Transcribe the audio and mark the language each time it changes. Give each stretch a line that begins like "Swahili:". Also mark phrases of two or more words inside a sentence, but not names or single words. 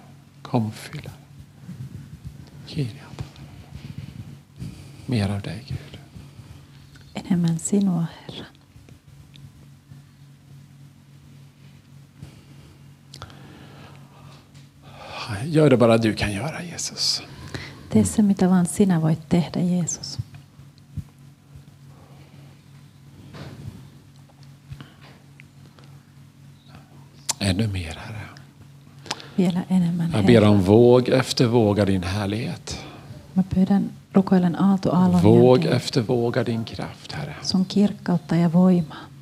Swedish: Kom, fyll. Mer av dig, Gud.
Finnish: Enemmän sinua, Herra.
Swedish: Gör det bara du kan göra, Jesus.
Finnish: Tee se, mitä vaan sinä voit tehdä, Jeesus.
Swedish: Ännu mer, Herre.
Finnish: Vielä enemmän,
Swedish: Jag ber om våg efter våg av din härlighet.
Finnish: Mä pyydän, rukoilen aalto aallon
Swedish: våg
Finnish: jälkeen
Swedish: efter våg av din kraft, Herre.
Finnish: sun kirkkautta ja voimaa.